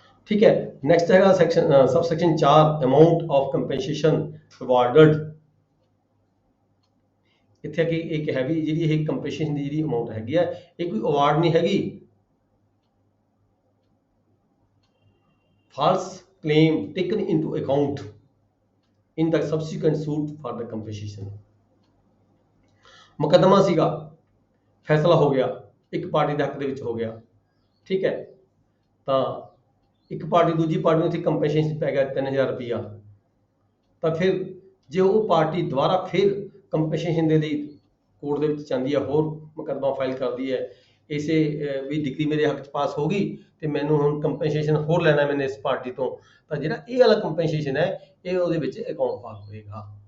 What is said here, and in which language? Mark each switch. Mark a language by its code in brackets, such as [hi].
[pa] ਠੀਕ ਹੈ। ਨੈਕਸਟ ਹੈਗਾ section subsection 4, [en] Amount of compensation awarded. [pa] ਇੱਥੇ ਆ ਕੇ ਇੱਕ ਹੈ ਵੀ ਜਿਹੜੀ ਇਹ ਕੰਪਨਸੇਸ਼ਨ ਦੀ ਜਿਹੜੀ ਅਮਾਊਂਟ ਹੈਗੀ ਹੈ ਇਹ ਕੋਈ ਅਵਾਰਡ ਨਹੀਂ ਹੈਗੀ। [en] false claim taken into account in the subsequent suit for the compensation। [pa] ਮੁਕੱਦਮਾ ਸੀਗਾ, ਫੈਸਲਾ ਹੋ ਗਿਆ, ਇੱਕ ਪਾਰਟੀ ਦੇ ਹੱਕ ਦੇ ਵਿੱਚ ਹੋ ਗਿਆ। ਠੀਕ ਹੈ। ਤਾਂ ਇੱਕ ਪਾਰਟੀ ਦੂਜੀ ਪਾਰਟੀ ਨੂੰ ਇੱਥੇ ਕੰਪਨਸੇਸ਼ਨ ਪੈ ਗਿਆ 3000 ਰੁਪਇਆ, ਤਾਂ ਫਿਰ ਜੇ ਉਹ ਪਾਰਟੀ ਦੁਬਾਰਾ ਫਿਰ ਕੰਪਨਸੇਸ਼ਨ ਦੇ ਲਈ ਕੋਰਟ ਦੇ ਵਿੱਚ ਜਾਂਦੀ ਹੈ, ਹੋਰ ਮੁਕੱਦਮਾ ਫਾਈਲ ਕਰਦੀ ਹੈ ਇਸੇ ਵੀ ਡਿਗਰੀ ਮੇਰੇ ਹੱਕ 'ਚ ਪਾਸ ਹੋ ਗਈ ਤੇ ਮੈਨੂੰ ਹੁਣ ਕੰਪਨਸੇਸ਼ਨ ਹੋਰ ਲੈਣਾ ਮੈਨੇ ਇਸ ਪਾਰਟੀ ਤੋਂ, ਤਾਂ ਜਿਹੜਾ ਇਹ ਵਾਲਾ ਕੰਪਨਸੇਸ਼ਨ ਹੈ ਇਹ ਉਹਦੇ ਵਿੱਚ ਅਕਾਊਂਟ ਪਾਸ ਹੋਏਗਾ।